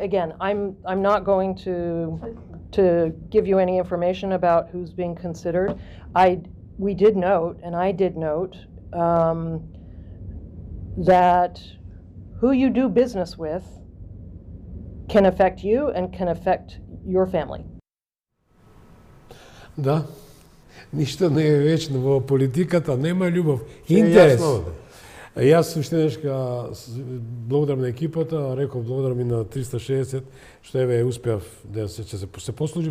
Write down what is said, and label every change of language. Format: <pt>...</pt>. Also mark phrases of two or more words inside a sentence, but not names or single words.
<en>Again, I'm not going to give you any information about who's being considered. We did note, and I did note, that who you do business with can affect you and can affect your family.</en> <mk>Да. Ништо не е вечно во политиката, нема љубов. Се е Интерес. јасно овде. Јас суштинешка благодарам на екипата, реков благодарам и на 360 што еве успеав да се послужив.</mk>